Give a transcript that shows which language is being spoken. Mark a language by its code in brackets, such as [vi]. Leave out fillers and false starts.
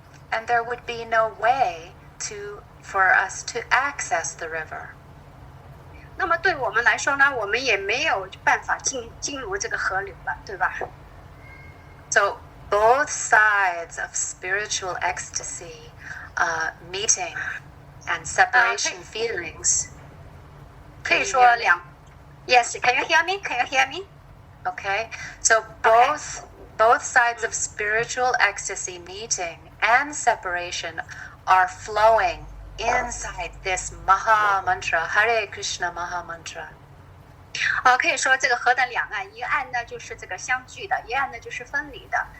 [en] And there would be no way for us to access the river. [zh] 那么对我们来说呢，我们也没有办法进入这个河流了，对吧？ [en] So both sides of spiritual ecstasy, meeting and separation feelings. [zh] 可以说 [en] Yes, can you hear me? Can you hear me? Okay, so both sides of spiritual ecstasy, meeting and separation, are flowing inside this Maha Mantra, Hare Krishna Maha Mantra. [zh] 可以说这个河的两岸，一岸呢就是这个相聚的，一岸呢就是分离的。